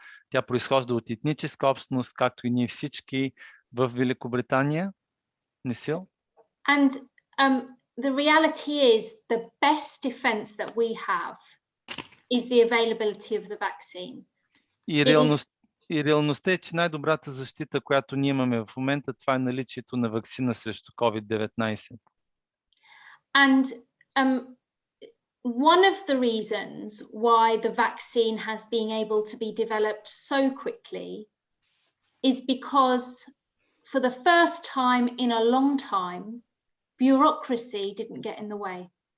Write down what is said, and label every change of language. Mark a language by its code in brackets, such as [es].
[bg] Тя произхожда от етническа общност, както и ние всички в Великобритания. Несил? [en] And the reality is the best defense that we have is the availability of the vaccine. [bg] И реалността е, че най-добрата защита, която ние имаме в момента, това е наличието на ваксина срещу COVID-19. [en] And one of the reasons why the vaccine has been able to be developed so quickly is because for the first time in a long time, bureaucracy didn't get in the way.